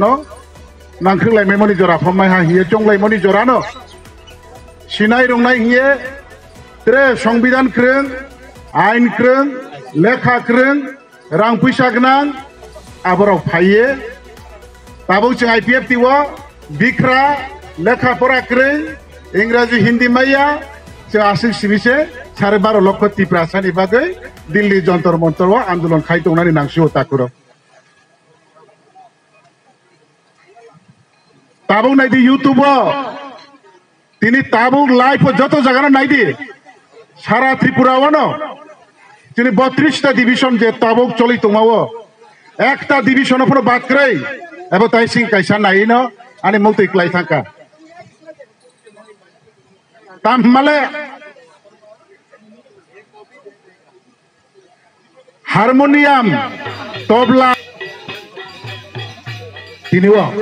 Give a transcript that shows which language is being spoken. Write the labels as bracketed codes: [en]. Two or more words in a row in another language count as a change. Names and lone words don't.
[trp] नांख्रिलाय मेमनि जरा फमायहा हिये चंगलाय मनि जरानो सिनाय रंनाय हिये त्रे संविधान क्रों आइन क्रों लेखा क्रों रां पैसा गोनां आबराव फाइये ताबो जों आईपीएफटी वो बिख्रा लेखा फरा क्रों इंग्राजी हिंदी मैया जो आसिक सिमिसे 12.5 लक्ष तिप्रासानि बागै दिल्ली जंतर मंतर आंदोलन खायतंनानै नांसि ताकुराव ताबुक नायदि यूट्यूब तिनि ताबुक लाइव जत जायगा नायदि सारा त्रिपुरावनो तिनि 32टा डिविजन जे ताबुक चलि दंबावो एकटा डिविजनफोर बाद करै एबा ताइसिं कायसा नायिनो आनि मुक्तिक्लाय थांका ताममाले हारमोनियम तबला तिनिवा